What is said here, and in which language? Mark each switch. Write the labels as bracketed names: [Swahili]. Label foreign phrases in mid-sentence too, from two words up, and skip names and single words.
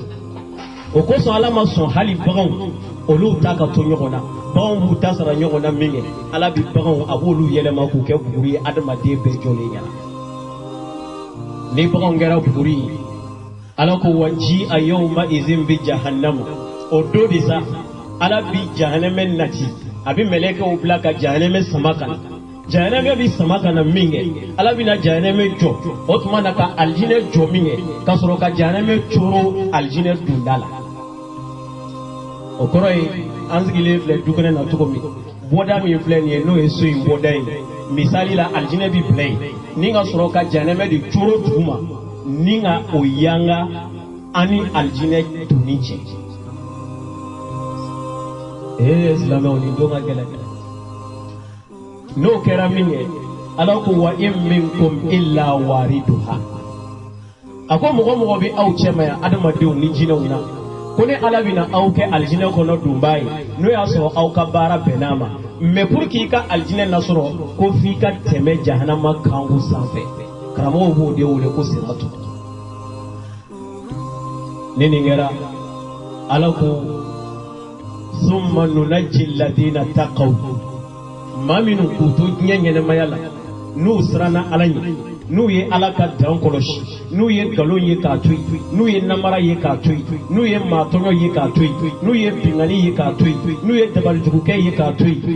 [Bambara] O kosɔn ala ma sɔn hali baganw olu ta ka to ɲɔgɔn na. Baganw b'u ta sara ɲɔgɔn na min kɛ ala bi baganw a b'olu yɛlɛma k'u kɛ buguri ye adamaden bɛɛ jɔlen ɲɛna. Ni baganw kɛra buguri ye ala ko [Arabic] وجيء يومئذ بجهنم [Bambara] o do de sa ala bi jahannama nati a bi mɛlɛkɛw bila ka jahannama sama ka na. Jahannama bi sama ka na min kɛ ala bina jahannama jɔ o tuma na ka aljinɛ jɔ min kɛ ka sɔrɔ ka jahannama coro aljinɛ dunda la. O kɔrɔ ye an sigilen filɛ du kɛnɛ na cogo min bɔda min filɛ nin ye n'o ye so in bɔda ye misali la aljinɛ bi bila yen ni ka sɔrɔ ka jahannama de coro duguma ni ka o yanga ani aljinɛ duni cɛ. Silamɛw ni don ka gɛlɛn. N'o kɛra min ye ala ko [Arabic] وإن منكم إلا واردها. [Bambara] A ko mɔgɔ mɔgɔ bɛ aw cɛ ma yan adamadenw ni jinɛw na ko ne ala bina aw kɛ aljinɛ kɔnɔ dunba ye n'o y'a sɔrɔ aw ka baara bɛnn'a ma [French] mais pour [Bambara] k'i ka aljinɛ nasɔrɔ ko f'i ka tɛmɛ jahanama kanku sanfɛ. Karamɔgɔw b'o de wele ko siratu. Ni nin kɛra ala ko [Arabic] ثم ننجي الذين اتقوا [Bambara] maa minnu k'u to diɲɛ ɲɛnɛmaya la n'u siranna ala ɲɛ n'u ye ala ka dan kɔlɔsi n'u ye nkalon ye k'a to yen n'u ye namara ye k'a to yen n'u ye maatɔɲɔ ye k'a to yen n'u ye binkani ye k'a to yen n'u ye dabalijugukɛ ye k'a to yen